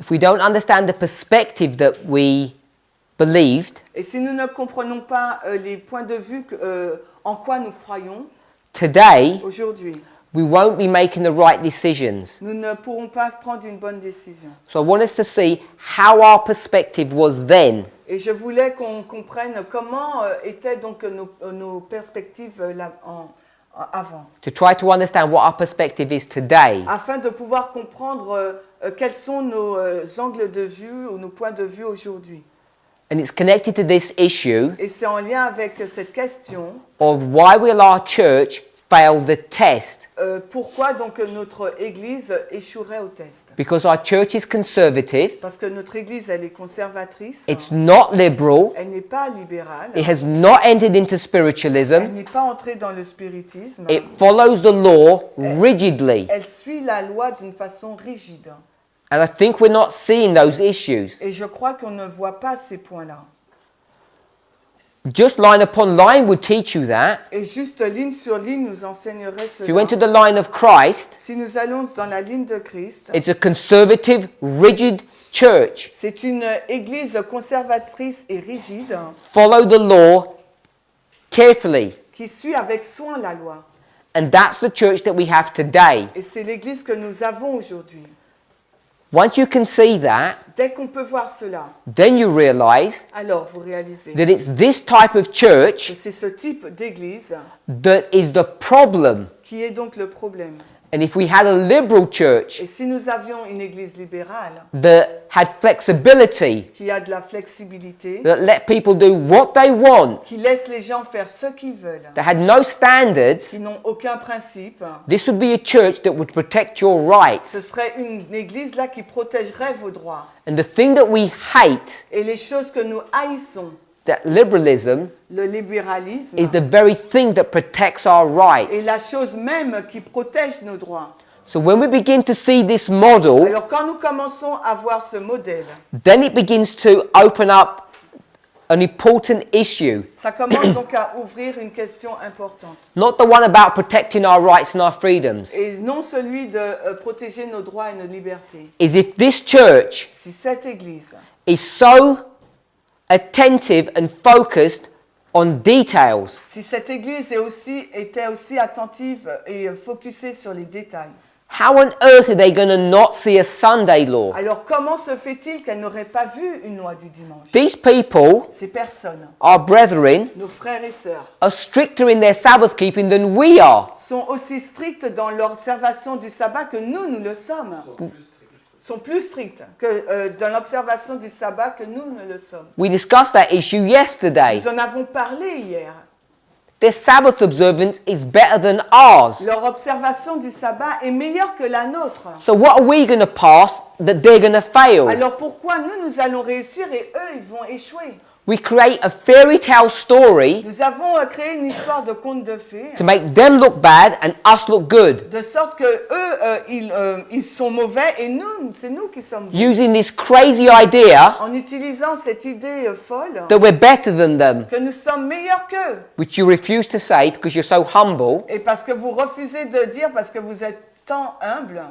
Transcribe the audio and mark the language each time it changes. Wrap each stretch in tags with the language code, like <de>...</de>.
<en>if we don't understand the perspective that we believed,</en> <fr>Et si nous ne comprenons pas les points de vue en quoi nous croyons</fr> <en>today</en> <fr>aujourd'hui,</fr> <en>we won't be making the right decisions.</en> <fr>nous ne pourrons pas prendre une bonne décision.</fr> <en>So I want us to see how our perspective was then,</en> <fr>Et je voulais qu'on comprenne comment étaient donc nos perspectives avant,</fr> <en>to try to understand what our perspective is today,</en> <fr>afin de pouvoir comprendre quels sont nos angles de vue ou nos points de vue aujourd'hui.</fr> <en>and it's connected to this issue</en> <fr>Et c'est en lien avec cette question,</fr> <en>of why will our church fail the test,</en> <fr>pourquoi donc notre Église échouerait au test.</fr> <en>because our church is conservative,</en> <fr>Parce que notre Église, elle est conservatrice,</fr> <en>it's not liberal,</en> <fr>elle n'est pas libérale,</fr> <en>it has not entered into</en> <fr>elle</fr> <en>spiritualism,</en> <fr>n'est pas entrée dans le spiritisme,</fr> <en>it follows the law rigidly,</en> <fr>elle suit la loi d'une façon rigide.</fr> <en>and I think we're not seeing those issues.</en> <fr>Et je crois qu'on ne voit pas ces points-là.</fr> <en>Just line upon line would teach you that.</en> <fr>Et juste ligne sur ligne nous enseignerait</fr> <en>If you went to</en> <fr>cela.</fr> <en>the line of Christ,</en> <fr>Si nous allons dans la ligne de Christ,</fr> <en>it's a conservative, rigid church.</en> <fr>c'est une Église conservatrice et rigide</fr> <en>Follow the law carefully.</en> <fr>qui suit avec soin la loi.</fr> <en>And that's the church that we have today.</en> <fr>Et c'est l'Église que nous avons aujourd'hui.</fr> <en>Once you can see that,</en> <fr>Dès qu'on peut voir cela,</fr> <en>then you realize</en> <fr>alors vous réalisez</fr> <en>that it's this type of</en> <fr>que</fr> <en>church</en> <fr>c'est ce type d'Église</fr> <en>that is the problem.</en> <fr>qui est donc le problème.</fr> <en>And if we had a liberal church</en> <fr>Et si nous avions une Église libérale</fr> <en>that had flexibility,</en> <fr>qui a de la flexibilité,</fr> <en>that let people do what they want,</en> <fr>qui laisse les gens faire ce qu'ils veulent,</fr> <en>that had no standards,</en> <fr>qui n'ont aucun principe,</fr> <en>this would be a church that would protect your</en> <fr>ce</fr> <en>rights.</en> <fr>serait une Église là qui protégerait vos droits.</fr> <en>And the thing that we hate,</en> <fr>Et les choses que nous haïssons,</fr> <en>that liberalism,</en> <fr>le libéralisme,</fr> <en>is the very thing that protects our</en> <fr>est</fr> <en>rights.</en> <fr>la chose même qui protège nos droits.</fr> <en>So when we begin to see this model,</en> <fr>Alors quand nous commençons à voir ce modèle,</fr> <en>then it begins to open up an important issue.</en> <fr>ça commence donc à ouvrir une question importante.</fr> <en>Not the one about protecting our rights and our freedoms.</en> <fr>Et non celui de protéger nos droits et nos libertés.</fr> <en>Is if this church</en> <fr>Si cette Église</fr> <en>is so attentive and focused on details,</en> <fr>Si cette Église était aussi attentive et focusée sur les détails,</fr> <en>how on earth are they going to not see a Sunday law?</en> <fr>alors comment se fait-il qu'elle n'aurait pas vu une loi du dimanche?</fr> <en>These people,</en> <fr>Ces personnes,</fr> <en>our brethren,</en> <fr>nos frères et sœurs,</fr> <en>are stricter in their Sabbath keeping than we are.</en> <fr>sont aussi strictes dans l'observation du sabbat que nous le sommes. Sont plus strictes que dans l'observation du sabbat que nous ne le sommes.</fr> <en>We discussed that issue yesterday.</en> <fr>Nous en avons parlé hier.</fr> <en>Their Sabbath observance is better than ours.</en> <fr>Leur observation du sabbat est meilleure que la nôtre.</fr> <en>So what are we going to pass that they're going to fail?</en> <fr>Alors pourquoi nous allons réussir et eux, ils vont échouer?</fr> <en>We create a fairy tale story</en> <fr>Nous avons créé une histoire de conte de fées,</fr> <en>to make them look bad and us look good,</en> <fr>de sorte que eux, ils sont mauvais et nous, c'est nous qui sommes bons.</fr> <en>using this crazy idea</en> <fr>En utilisant cette idée folle</fr> <en>that we're better than them,</en> <fr>que nous sommes meilleurs qu'eux.</fr> <en>which you refuse to say because you're so humble.</en> <fr>Et parce que vous refusez de dire, parce que vous êtes tant humble,</fr>